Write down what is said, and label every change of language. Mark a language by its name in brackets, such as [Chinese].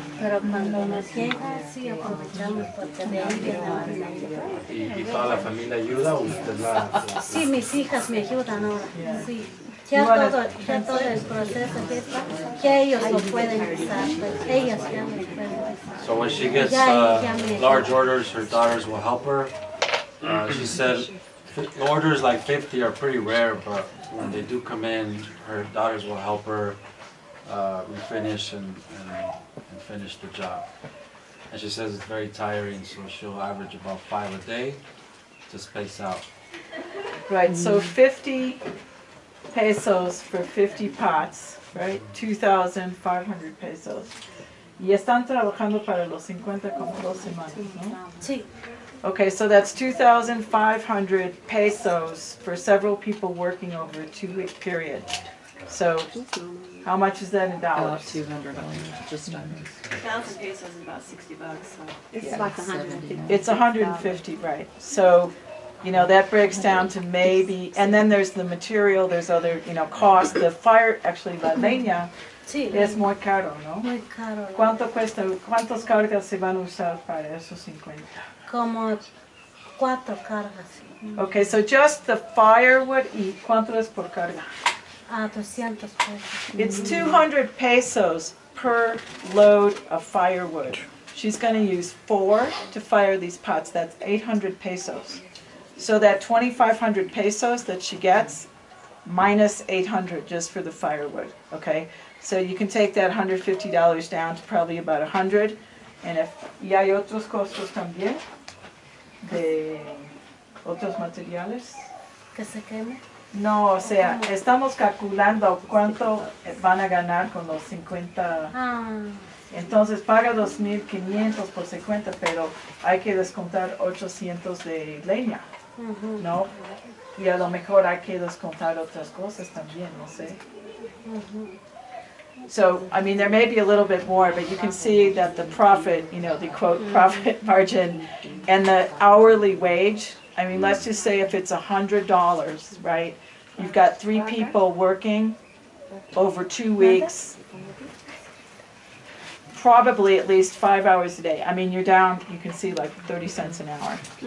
[Spanish] Pero cuando nos llega, sí aprovechamos porque de ahí viene la vida. ¿Y toda la familia ayuda o usted la...? Sí, mis hijas me ayudan ahora, sí. Ya todo el proceso que está, ya ellos lo pueden usar, pues ellos ya lo pueden usar. [English] So when she gets large orders, her daughters will help her. She said orders like 50 are pretty rare, but when they do come in, her daughters will help her refinish and finish the job. And she says it's very tiring, so she'll average about 5 a day to space out. Right, so 50 pesos for 50 pots, right? 2,500 pesos. [Spanish] Y están trabajando para los 50 como 2 semanas, ¿no? Sí. [English] Okay, so that's 2,500 pesos for several people working over a 2-week period. So, how much is that in About dollars? 200 million, just under. 1,000 pesos is about $60, so. It's like 150. It's 150, right? So, you know, that breaks down to maybe, and then there's the material, there's other, you know, cost. The fire, actually, la leña [Spanish] Sí, es muy caro, ¿no? muy caro. ¿Cuántos cargas se van a usar para esos 50? Como 4 cargas. [English] Okay, so just the firewood, ¿y cuánto es por carga? [Spanish] A 200 pesos. [English] It's 200 pesos per load of firewood. She's going to use 4 to fire these pots. That's 800 pesos. So that 2,500 pesos that she gets, minus 800 just for the firewood, okay? So you can take that $150 down to probably about 100. [Spanish] And y hay otros costos también de otros materiales. Que se queme. No, o sea, estamos calculando cuánto van a ganar con los 50. Entonces paga 2,500 por 50, pero hay que descontar 800 de leña, ¿no? Y a lo mejor hay que descontar otras cosas también, no sé. [English] So, I mean, there may be a little bit more, but you can see that the profit, you know, the quote profit margin and the hourly wage, I mean, let's just say if it's $100, right? You've got 3 people working over 2 weeks, probably at least 5 hours a day. I mean, you're down, you can see like 30 cents an hour.